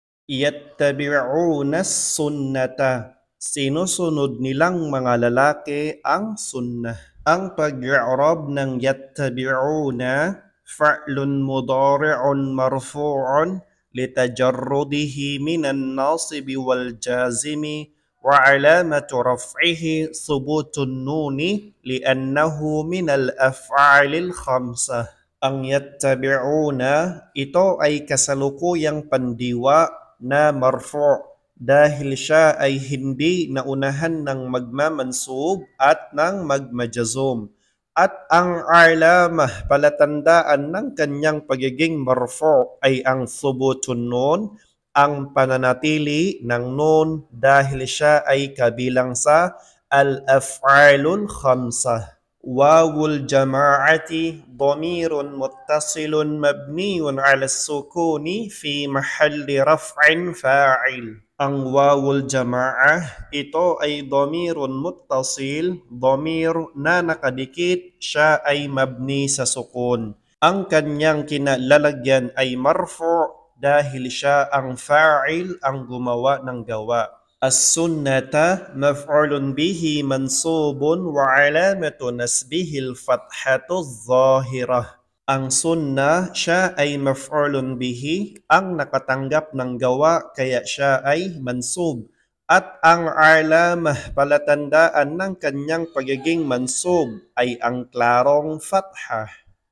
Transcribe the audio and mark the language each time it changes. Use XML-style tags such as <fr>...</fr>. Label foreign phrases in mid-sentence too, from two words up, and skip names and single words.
<ar>يتبعون السنة.</ar> <tl>Sinusunod nilang mga lalaki ang sunnah. Ang pag-i'rab ng</tl> <ar>يتبعون فعل مضارع مرفوع لتجرده من الناصب والجازم وعلامة رفعه ثبوت النون لأنه من الأفعال الخمسة.</ar> <tl>Ang yattabi'una, ito ay kasalukuyang pandiwa na marfu' dahil siya ay hindi naunahan ng magmamansub at ng magmajazum. At ang alamah, palatandaan ng kanyang pagiging marfu' ay ang</tl> <ar>ثبوت النون,</ar> <tl>ang pananatili ng nun dahil siya ay kabilang sa</tl> <ar>الأفعال الخمسة. واو الجماعة ضمير متصل مبني على السكون في محل رفع فاعل.</ar> <tl>Ang</tl> <ar>واو الجماعة,</ar> <tl>ito ay</tl> <ar>ضمير متصل,</ar> <tl>dhamir na nakadikit, siya ay mabni sa sukun. Ang kanyang kinalalagyan ay marfu' dahil siya ang fa'il, ang gumawa ng gawa.</tl> <ar>السنة مفعول به منصوب وعلامة نصبه الفتحة الظاهرة.</ar> <tl>Ang sunnah, siya ay</tl> <ar>مفعول به,</ar> <tl>ang nakatanggap ng gawa kaya siya ay mansub. At ang alamah, palatandaan ng kanyang pagiging mansub ay ang klarong fathah.</tl>